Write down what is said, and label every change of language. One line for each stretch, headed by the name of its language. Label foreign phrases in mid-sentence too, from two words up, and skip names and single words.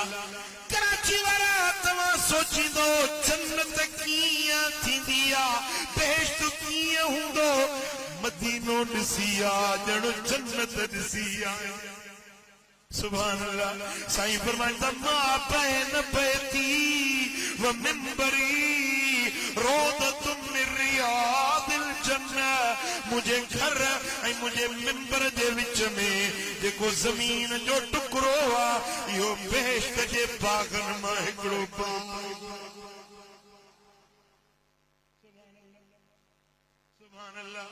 Sindhi: कराची वारा तव्हां सोचींदो जन्नत कीअं थींदी आ, बेहश्त कीअं हूंदो, मदीनो ॾिसी आ ॼण जन्नत ॾिसी आ।
Arabic: سبحان الله.
Sindhi: साईं फरमाइंदा
Arabic: ما بين بيتي ومنبري روضة من رياض الجنة,
Sindhi: मुझे घर ऐं मुझे मिंबर जे विच में जेको ज़मीन जो टुकड़ो आ इहो बेहश्त जे बागन मां हिकिड़ो बाग।
Arabic: سبحان الله.